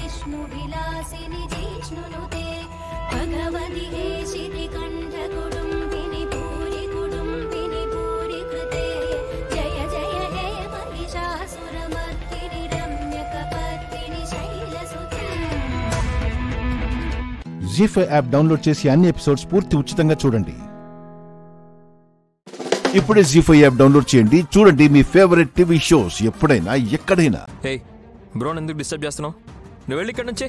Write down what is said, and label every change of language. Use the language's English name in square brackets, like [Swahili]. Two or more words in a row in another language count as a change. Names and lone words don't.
[Sanskrit] विष्णुविलासिनि जिष्णुनुते भगवति हेशिति कण्ठकुटुम्बिनि भूरि कुटुम्बिनि भूरि कृते जय जय हे महिषासुरमर्दिनि रम्यकपर्दिनि शैलसुते। [Telugu] జీ5 యాప్ డౌన్లోడ్ చేసి అన్ని ఎపిసోడ్స్ పూర్తి ఉచితంగా చూడండి. ఇప్పుడే జీ5 యాప్ డౌన్లోడ్ చేయండి. చూడండి మీ ఫేవరెట్ టీవీ షోస్ ఎప్పుడైనా ఎక్కడైనా. హే బ్రోన్, ఎందుకు డిస్టర్బ్ చేస్తున్నావు? నువ్వు వెళ్ళి ఇక్కడ నుంచి.